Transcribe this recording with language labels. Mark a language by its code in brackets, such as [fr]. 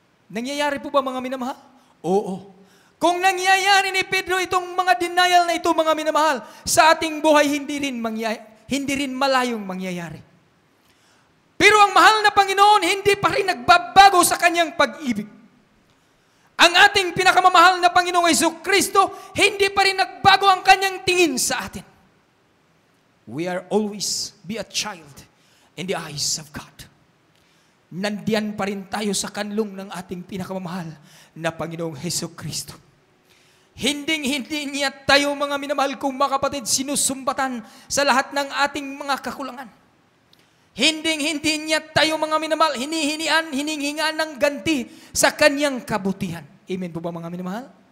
[tl] Nangyayari po ba mga minamahal? Oo. Kung nangyayari ni Pedro itong mga denial na ito, mga minamahal, sa ating buhay hindi rin malayong mangyayari. Pero ang mahal na Panginoon, hindi pa rin nagbabago sa kanyang pag-ibig. Ang ating pinakamamahal na Panginoong Hesukristo, hindi pa rin nagbago ang kanyang tingin sa atin. [en] We are always be a child in the eyes of God. [tl] nandiyan pa rin tayo sa kanlong ng ating pinakamamahal na Panginoong Hesus Kristo. Hindi niya tayo, mga minamahal kong mga kapatid, sinusumbatan sa lahat ng ating mga kakulangan. Hindi niya tayo, mga minamahal, hiningihan ng ganti sa kanyang kabutihan. Amen po ba, mga minamahal?